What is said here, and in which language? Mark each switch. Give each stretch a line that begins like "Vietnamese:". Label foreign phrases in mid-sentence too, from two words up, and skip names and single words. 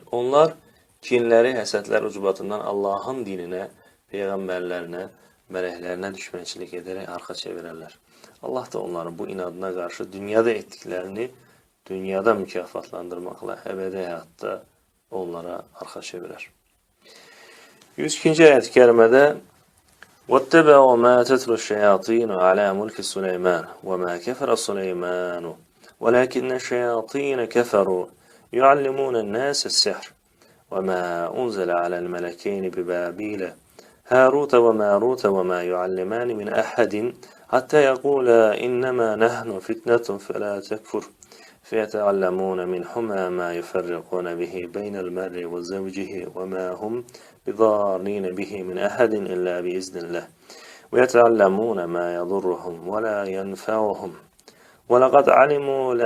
Azerbaijani: Onlar kinləri, həsədlər ucbatından Allahın dininə, peyğəmbərlərinə, mələklərinə düşmənçilik edərək arxa çevirərlər. Allah da onların bu inadına qarşı dünyada etdiklərini dünyada mükafatlandırmaqla əbədi həyatda onlara arxa çevirər. 102-ci ayət-i kərimədə
Arabic: وَاتَّبَعُوا مَا تَتْلُو الشَّيَاطِينُ عَلَى مُلْكِ سُلَيْمَانَ وَمَا كَفَرَ سُلَيْمَانُ وَلَكِنَّ الشَّيَاطِينَ كَفَرُوا يُعَلِّمُونَ النَّاسَ السِّحْرَ وَمَا أُنْزِلَ عَلَى الْمَلَكَيْنِ بِبَابِيلَ هَارُوتَ وَمَارُوتَ وَمَا يُعَلِّمَانِ مِنْ أَحَدٍ حَتَّى يَقُولَا إِنَّمَا نَحْنُ فِتْنَةٌ فَلَا تَكْفُرْ فَيَتَعَلَّمُونَ مِنْهُمَا مَا يُفَرِّقُونَ بِهِ بَيْنَ الْمَرْءِ وَزَوْجِهِ وَمَا هُمْ بِضَارِّينَ بِهِ مِنْ أَحَدٍ إِلَّا بِإِذْنِ اللَّهِ وَيَتَعَلَّمُونَ مَا يَضُرُّهُمْ وَلَا يَنْفَعُهُمْ وَلَقَدْ عَلِمُوا